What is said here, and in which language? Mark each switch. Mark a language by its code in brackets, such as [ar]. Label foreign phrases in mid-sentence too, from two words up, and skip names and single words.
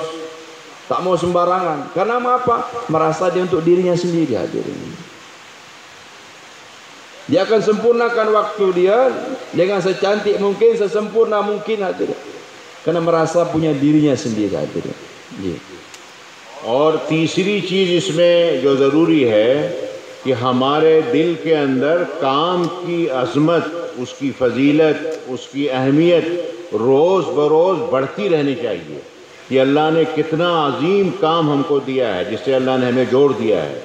[ms] Tak mau sembarangan. Karena apa? Merasa dia untuk dirinya sendiri hadirin. Dia akan sempurnakan waktu dia dengan secantik mungkin, sesempurna mungkin hadirin. Karena merasa punya dirinya sendiri hadirin. [hi] और तीसरी चीज़ इसमें जो ज़रूरी है कि हमारे दिल के अंदर काम की अज़मत, उसकी फ़जीलत, उसकी अहमियत रोज़ बरोज़ बढ़ती रहनी चाहिए कि अल्लाह ने कितना अजीम काम हमको दिया है, जिससे अल्लाह ने हमें जोड़ दिया है।